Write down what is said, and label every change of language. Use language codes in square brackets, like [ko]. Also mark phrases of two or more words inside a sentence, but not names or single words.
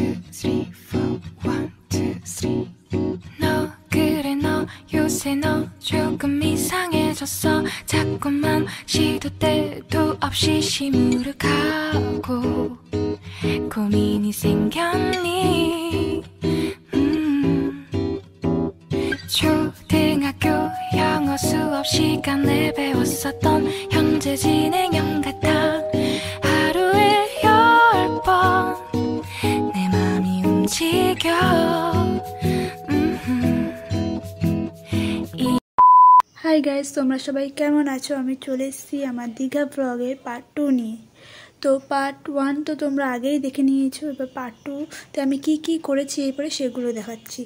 [en] three, four, 1, 2, 3. [ko] 너 그래 너 요새 너 조금 이상해졌어. 자꾸만 시도 때도 없이 시무룩하고 고민이 생겼니? 초등학교 영어 수업 시간에 배웠었던 현재 진행형 같아. 하루에 10번 내 맘이 움직여. [bn] হাই গাইস, তোমরা সবাই কেমন আছো? আমি চলে এসেছি আমার দীঘা ব্লগের পার্ট 2 নিয়ে। তো পার্ট 1 তো তোমরা আগেই দেখে নিয়েছো, এবার পার্ট 2তে আমি কি করেছি এরপরে সেগুলো দেখাচ্ছি।